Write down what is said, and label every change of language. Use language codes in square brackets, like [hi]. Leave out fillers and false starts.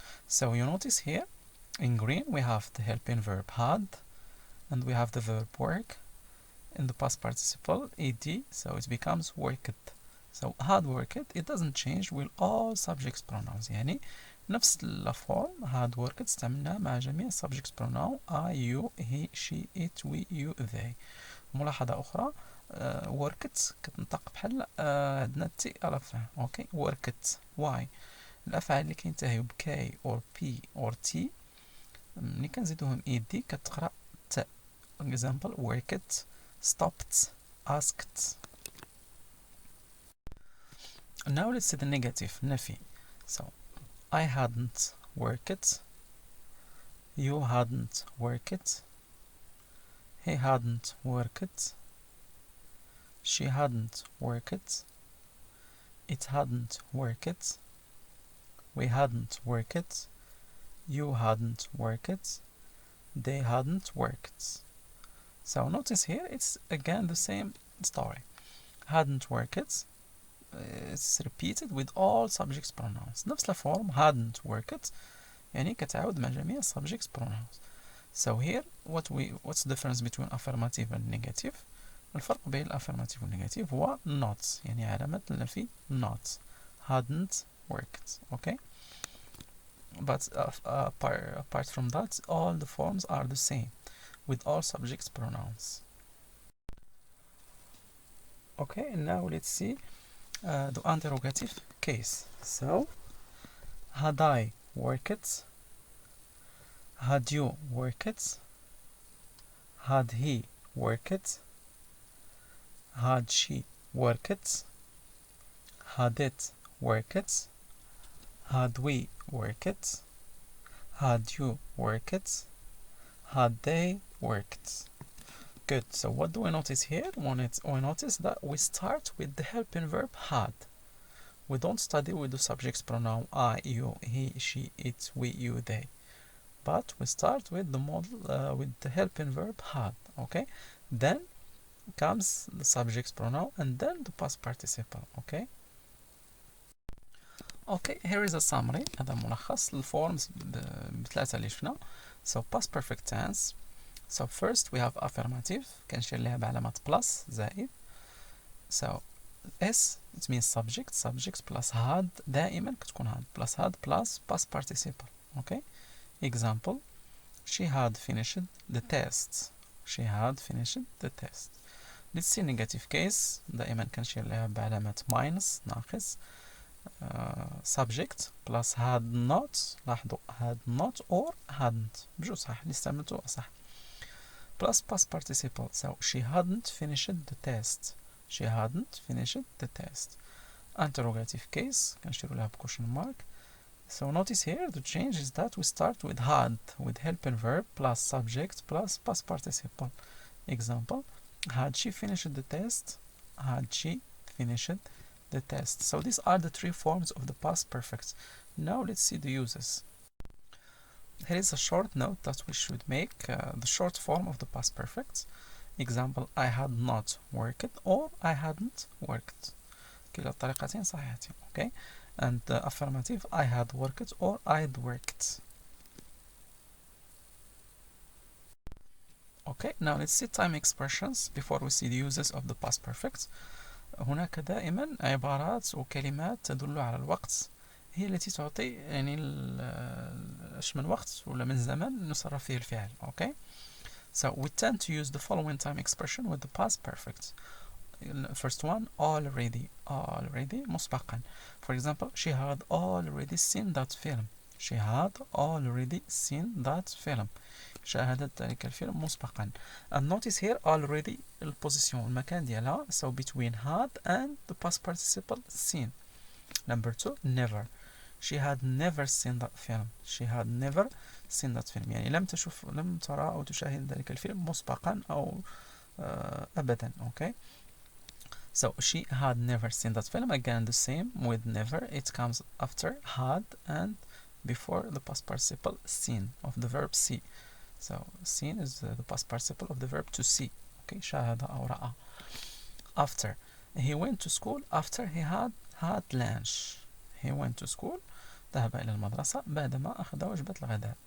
[en] So you notice here in green we have the helping verb had and we have the verb work in the past participle ed, so it becomes worked. So had worked it doesn't change with all subjects pronouns. [ar] يعني نفس الفورم [en] had worked [ar] استعملناها مع جميع subjects pronoun [en] I, you, he, she, it, we, you, they. [ar] ملاحظة أخرى worked كتنطق بحال عندنا تي على فين. اوكي worked why الأفعال اللي كينتهيو بكاي [en] or p or t [ar] ملي كنزيدوهم ed كتقرأ ت. [en] example worked, stopped, asked. Now let's see the negative, نفي. So I hadn't worked, you hadn't worked, he hadn't worked, she hadn't worked, it hadn't worked, we hadn't worked, you hadn't worked, they hadn't worked. So notice here it's again the same story. Hadn't worked, it's repeated with all subjects pronouns. [ar] نفس الفورم [en] hadn't worked [ar] يعني كتعاود مع جميع [en] subjects pronouns. So here what's the difference between affirmative and negative? [ar] الفرق بين الأفرماتيف والنيجاتيف هو not, يعني علامة النفي not. [en] hadn't worked. Okay, but apart from that all the forms are the same with all subjects pronouns. Okay, and now let's see the interrogative case. So had I worked, had you worked, had he worked, had she worked, had it worked, had we worked, had you worked, had they worked. Good. So what do we notice here? We notice that we start with the helping verb had. we don't study with the subject pronoun I, you, he, she, it, we, you, they, but we start with the model with the helping verb had. Okay, then comes the subject pronoun and then the past participle. Okay. Okay, here is a summary. [ar] هذا ملخص الفورمز بثلاثة اللي شفنا. [en] So past perfect tense. So first we have affirmative [ar] كنشير لها بعلامة [en] plus زائد. So S it means subject plus had [ar] دائما كتكون [en] had plus had plus past participle. Okay. Example: she had finished the test. She had finished the test. Let's see negative case. [ar] دائما كنشير لها بعلامة minus ناقص. [en] Subject plus had not. [ar] لاحظوا [en] had not or hadn't [ar] بجوج صح اللي استعملتو صح. [en] Plus past participle. So she hadn't finished the test. She hadn't finished the test. Interrogative case [ar] كنشيرو لها [en] question mark. So notice here the change is that we start with had with helping verb plus subject plus past participle. Example: had she finished the test? Had she finished the test? So these are the three forms of the past perfect. Now let's see the uses. Here is a short note that we should make the short form of the past perfect. Example: I had not worked or I hadn't worked. [ar] كلا الطريقتين صحيحتين. Okay. [en] And affirmative: I had worked or I'd worked. Okay, now let's see time expressions before we see the uses of the past perfect. [ar] هناك دائما عبارات وكلمات تدل على الوقت هي التي تعطي يعني ايش من وقت ولا من زمن نصرف فيه الفعل. [en] Okay, so we tend to use the following time expression with the past perfect. First one: already مسبقا. For example: she had already seen that film. She had already seen that film. [ar] شاهدت ذلك الفيلم مسبقا. [en] And notice here already [ar] البوزيسيون المكان ديالها. [en] So between had and the past participle seen. Number two: never. She had never seen that film. She had never seen that film. [ar] يعني لم ترى أو تشاهد ذلك الفيلم مسبقا أو أبدا. [en] Okay. So she had never seen that film. Again the same with never. It comes after had and before the past participle seen of the verb see. So seen is the past participle of the verb to see. [ar] Okay, شاهد أو رأى. [en] After: he went to school after he had lunch. He went to school [ar] ذهب إلى المدرسة بعدما أخذ وجبة الغداء.